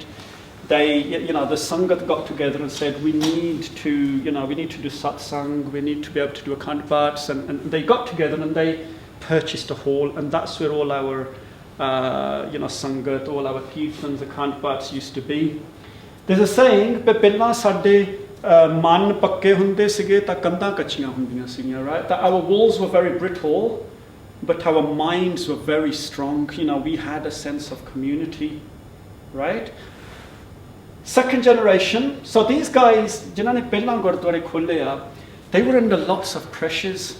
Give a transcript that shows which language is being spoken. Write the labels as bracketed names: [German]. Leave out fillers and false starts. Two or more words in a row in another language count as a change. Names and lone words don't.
[English] They, the Sangat got together and said, we need to do satsang, we need to be able to do Akhand Paths, and they got together and they purchased a hall, and that's where all our, Sangat, all our kirtans, Akhand Paths used to be. There's a saying, [Punjabi] "ਪਹਿਲਾਂ ਸਾਡੇ ਮਨ ਪੱਕੇ ਹੁੰਦੇ ਸੀਗੇ ਤਾਂ ਕੰਧਾਂ ਕੱਚੀਆਂ ਹੁੰਦੀਆਂ ਸੀਗੀਆਂ," [English] right? That our walls were very brittle, but our minds were very strong. We had a sense of community, right? Second generation. So these guys, they were under lots of pressures.